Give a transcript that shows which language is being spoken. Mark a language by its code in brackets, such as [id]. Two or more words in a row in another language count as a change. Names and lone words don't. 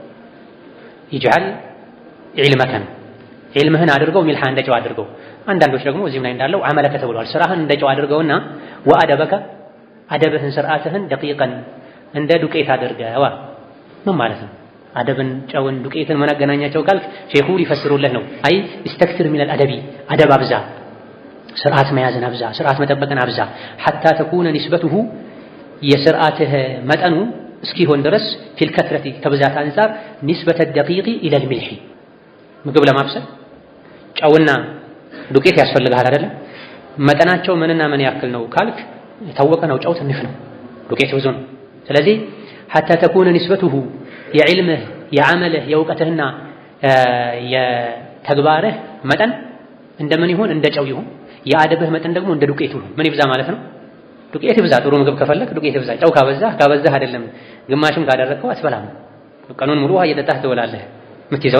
[ar] اجعل علمك [am] ነው። ዒልምህን አድርገው ሚልሓ እንደ ጨው አድርገው። አንዳንዶች ደግሞ እዚህም ላይ እንዳለው አመለከ ተብሏል። ስራህን እንደ ጨው አድርገውና ወአደበከ አደብህን ስርዓትህን ደቂቀን እንደ ዱቄት አድርገው ምን ማለት ነው? አደብን ጨውን ዱቄትን ምን አገናኛቸው ካልክ ሼኹ ሊፈስሩለት ነው። አይ [ar] استكثر من الادب [am] አደብ አብዛ፣ ስርዓት መያዝን አብዛ፣ ስርዓት መጠበቅን አብዛ [ar] حتى تكون نسبته [am] የስርዓትህ መጠኑ እስኪሆን ድረስ [ar] في الكثرة [am] ከብዛት አንፃር [ar] نسبة الدقيق الى الملح [am] ምግብ ለማብሰል ጨውና ዱቄት ያስፈልጋል አይደል? መጠናቸው ምንና ምን ያክል ነው ካልክ የታወቀ ነው። ጨው ትንሽ ነው፣ ዱቄት ብዙ ነው። ስለዚህ [ar] حتى تكون نسبته [am] የዕልምህ የዓመልህ የእውቀትህና የተግባርህ መጠን እንደምን ይሁን? እንደ ጨው ይሁን። የአደብህ መጠን ደግሞ እንደ ዱቄቱ ምን ይብዛ ማለት ነው? ዱቄት ይብዛ። ጥሩ ምግብ ከፈለክ ዱቄት ይብዛ። ጨው ካበዛህ አይደለም ግማሽም ካደረግከው አትበላም። ቀኑን ሙሉ ውሃ እየጠጣህ ትውላለህ፣ የምትይዘውን